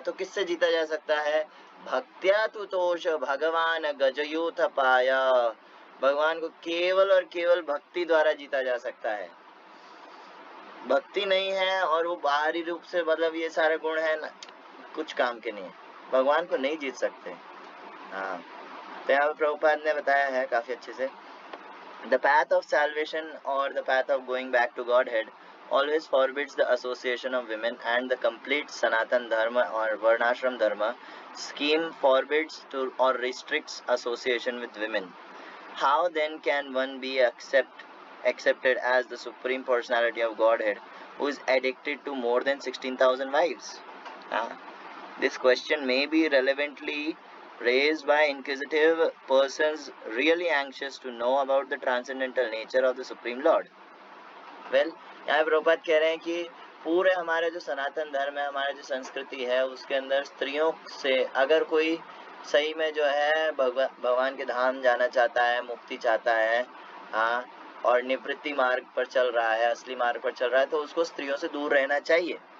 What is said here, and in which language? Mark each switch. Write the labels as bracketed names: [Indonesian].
[Hindi] तो किससे जीता जा सकता है? [Sanskrit] भक्त्या तुतोष भगवान गजयूथ पाय, [Hindi] भगवान को केवल और केवल भक्ति द्वारा जीता जा सकता है। भक्ति नहीं है और वो बाहरी रूप से मतलब ये सारे गुण है ना, कुछ काम के नहीं है, भगवान को नहीं जीत सकते। हाँ, तो यहाँ प्रभुपाद ने बताया है काफी अच्छे से, [English] the path of salvation or the path of going back to Godhead always forbids the association of women, and the complete Sanatan Dharma or Varnashram Dharma scheme forbids to or restricts association with women. How then can one be accepted as the Supreme Personality of Godhead who is addicted to more than 16,000 wives? This question may be relevantly raised by inquisitive persons really anxious to know about the transcendental nature of the Supreme Lord. [Hindi] Well, यहाँ प्रभुपाद कह रहे हैं कि पूरे हमारे जो सनातन धर्म है, हमारे जो संस्कृति है, उसके अंदर स्त्रियों से अगर कोई सही में जो है भगवान के धाम जाना चाहता है, मुक्ति चाहता है, हाँ, और निवृत्ति मार्ग पर चल रहा है, असली मार्ग पर चल रहा है, तो उसको स्त्रियों से दूर रहना चाहिए।